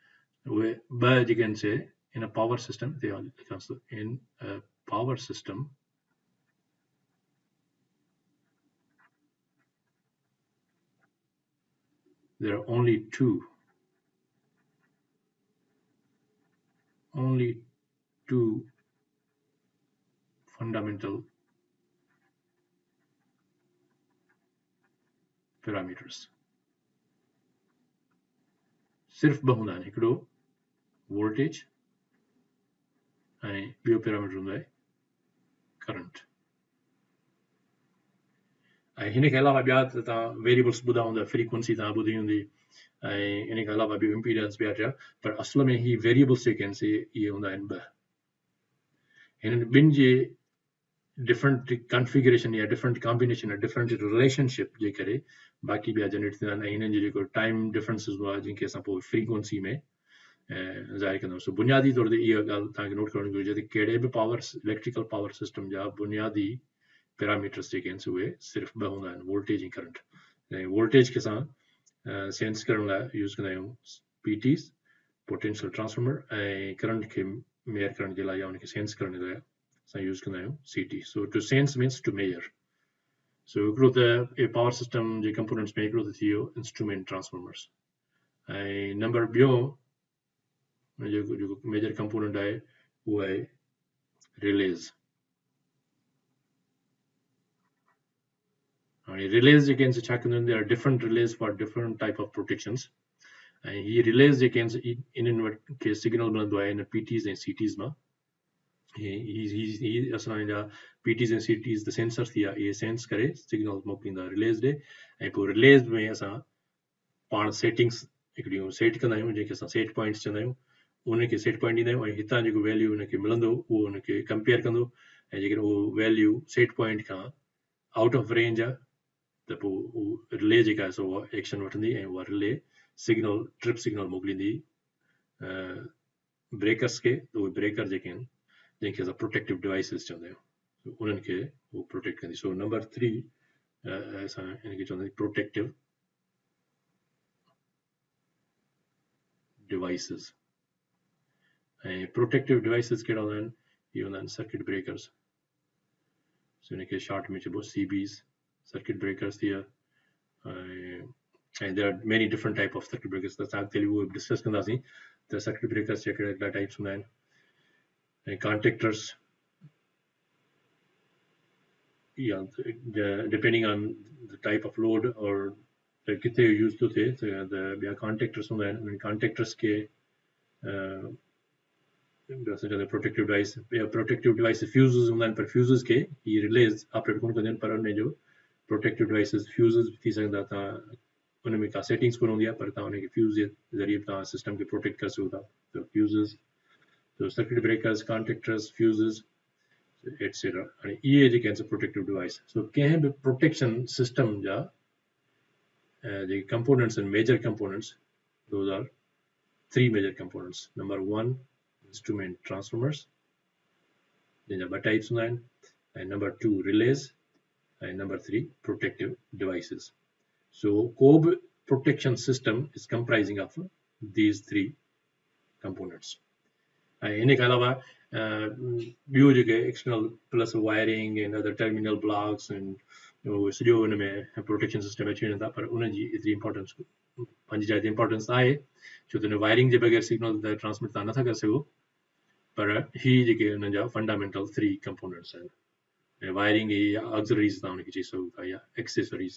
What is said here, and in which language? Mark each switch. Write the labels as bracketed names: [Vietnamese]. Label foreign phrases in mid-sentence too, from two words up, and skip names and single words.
[English] उहे ॿ जेके आहिनि से in a power system, in a power system, there are only two fundamental parameters. [Sindhi] सिर्फ बहुंदा आहिनि, हिकिड़ो वोल्टेज ऐं ॿियो पैरामीटर हूंदो आहे करंट। ऐं हिन खां अलावा ॿिया त तव्हां वेरिएबल्स ॿुधा हूंदा, फ्रीक्वेंसी तव्हां ॿुधी हूंदी, ऐं इन खां अलावा ॿियो इम्पीडेंस ॿिया टिया, पर असल में ही वेरिएबल्स जेके आहिनि से इहे हूंदा आहिनि ॿ। हिननि ॿिनि जे [English] different configuration [Sindhi] या [English] different combination [Sindhi] या [English] different relationship [Sindhi] जे करे बाक़ी ॿिया जनरेट थींदा आहिनि। ऐं हिननि जो जेको [English] time differences [Sindhi] हूंदो आहे जंहिंखे असां पोइ फ्रीक्वेंसी में ज़ाहिर कंदा आहियूं। बुनियादी तौर ते इहा ॻाल्हि तव्हांखे नोट करणु घुरिजे त कहिड़े बि [English] electrical power system [Sindhi] जा बुनियादी पैरामीटर्स जेके आहिनि उहे सिर्फ़ु ॿ हूंदा आहिनि, वोल्टेज ऐं करंट। ऐं वोल्टेज खे असां सेंस करण लाइ यूज़ कंदा आहियूं PTs, [English] potential transformer, [Sindhi] ऐं करंट खे मेजर करण जे लाइ या उनखे सेंस करण जे लाइ असां यूज़ कंदा आहियूं CT। [English] So to sense means to measure. [Sindhi] सो हिकिड़ो त [English] power system [Sindhi] जे कंपोनेंट्स में हिकिड़ो त थी वियो [English] instrument transformers, [Sindhi] ऐं नंबर ॿियो जेको [English] major component [Sindhi] आहे उहो आहे रिलेज़। हाणे रिलेज़ जेके आहिनि छा कंदा आहिनि, [English] different relays for different type of protections. [Sindhi] ऐं हीअ रिलेज़ जेके आहिनि इन्हनि वटि खे सिग्नल मिलंदो आहे इन PTs ऐं CTs मां। ही असांजा PTs ऐं CTs त सेंसर थी विया, इहे सेंस करे सिग्नल मोकिलींदा रिलेज़ ॾे, ऐं पोइ रिलेज़ में असां पाण सेटिंग्स हिकिड़ियूं सेट कंदा आहियूं जंहिंखे असां [English] set points [Sindhi] चवंदा आहियूं। उनखे [English] set point [Sindhi] ॾींदा आहियूं ऐं हितां जेको वैल्यू उनखे मिलंदो उहो उनखे कंपेयर कंदो, ऐं जेकॾहिं उहो वैल्यू सेट पॉइंट खां [English] out of range [Sindhi] आहे त पोइ उहा रिले जेका आहे सो उहा एक्शन वठंदी ऐं उहा [English] relay signal trip signal [Sindhi] मोकिलींदी ब्रेकर्स खे। त उहे ब्रेकर जेके आहिनि जंहिंखे असां [English] protective devices [Sindhi] चवंदा आहियूं, उन्हनि खे उहो प्रोटेक्ट कंदी। सो नंबर 3 असां हिनखे चवंदा आहियूं [English] protective devices. [Sindhi] ऐं [English] protective devices [Sindhi] कहिड़ा हूंदा आहिनि, इहे हूंदा आहिनि [English] circuit breakers. [Sindhi] सो हिनखे शॉर्ट में चइबो CBs, [English] circuit breakers [Sindhi] थी विया। [English] ऐं there are many different type of circuit breakers, [Sindhi] त असां अॻिते उहे डिस्कस कंदासीं त [English] circuit breakers [Sindhi] जा कहिड़ा टाइप्स हूंदा आहिनि। ऐं कॉन्टेक्टर्स, या [English] depending on the type of load [Sindhi] और किथे यूज़ थो थिए त ॿिया कॉन्टेक्टर्स हूंदा आहिनि। उन कॉन्टेक्टर्स खे [English] protective device [Sindhi] या [English] protective device fuses [Sindhi] हूंदा आहिनि, पर फ्यूज़िस खे ही रिलेज़ ऑपरेट कोन कंदा आहिनि, पर उन जो [English] protective devices fuses [Sindhi] थी सघंदा। तव्हां उन में का सेटिंग्स कोन हूंदी आहे, पर तव्हां उनखे फ्यूज़ जे ज़रिए तव्हां सिस्टम खे प्रोटेक्ट करे सघो था। त फ्यूज़िस, तो [English] circuit breakers, contactors, fuses etcetera. [Sindhi] हाणे इहे जेके आहिनि [English] protective device. [Sindhi] सो कंहिं बि [English] protection system [Sindhi] जा जेके कंपोनेंट्स आहिनि, [English] major components, those are 3 major components. [Sindhi] नंबर 1 [English] instrument transformers [Sindhi] जंहिंजा 2 टाइप्स हूंदा आहिनि, ऐं नंबर 2 रिलेज़, ऐं नंबर 3 [English] protective devices. So कोब protection system is comprising of these 3 components. [Sindhi] ऐं इन खां अलावा ॿियूं जेके [English] external plus wiring and other terminal blocks and [Sindhi] सॼो हुन में [English] protection system [Sindhi] अची वञनि था, पर उनजी एतिरी इंपॉर्टेंस पंहिंजी जाइ ते इंपॉर्टेंस आहे, छो त हुन वायरिंग जे बग़ैर सिग्नल त ट्रांसमिट तव्हां नथा करे सघो। पर ही जेके हुन जा [English] fundamental 3 components [Sindhi] आहिनि, ऐं वायरिंग या ऑक्सिलरीज़ तव्हां उनखे चई सघो था, या एक्सेसरीज़।